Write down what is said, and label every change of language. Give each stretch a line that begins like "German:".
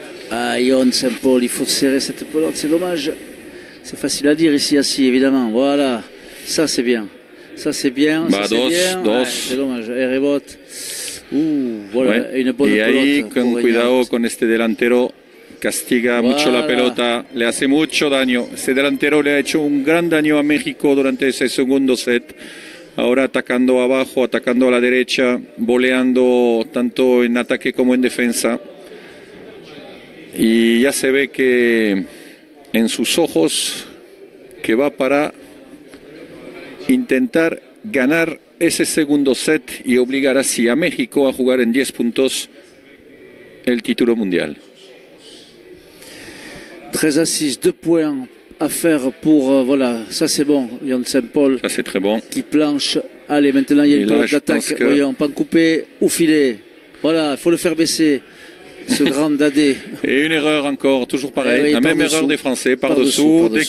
French: Ah, Ion Saint-Paul, il faut serrer cette pelote, c'est dommage. C'est facile à dire ici, assis, évidemment. Voilà, ça c'est bien. Ça c'est bien, ça c'est bien. Ouais, c'est dommage. Et rebote. Voilà, une bonne
Spanish: y
French: pelote.
Spanish: ahí, con cuidado con este delantero, castiga mucho la pelota, le hace mucho daño. Este delantero le ha hecho un gran daño a México durante ese segundo set. Ahora atacando abajo, atacando a la derecha, voleando tanto en ataque como en defensa. Y ya se ve que en sus ojos que va para intentar ganar ese segundo set y obligar así a México a jugar en 10 puntos el título mundial.
French: 13-6, 2 points à faire pour, voilà, ça c'est bon, Ion Saint-Paul. Ça c'est très bon. Qui planche. Allez, maintenant il y a une pelote d'attaque. Que... Voyons, pas couper ou filer. Voilà, il faut le faire baisser. Ce grand dadé. Et une erreur encore, toujours pareil. La même erreur des Français, par-dessous.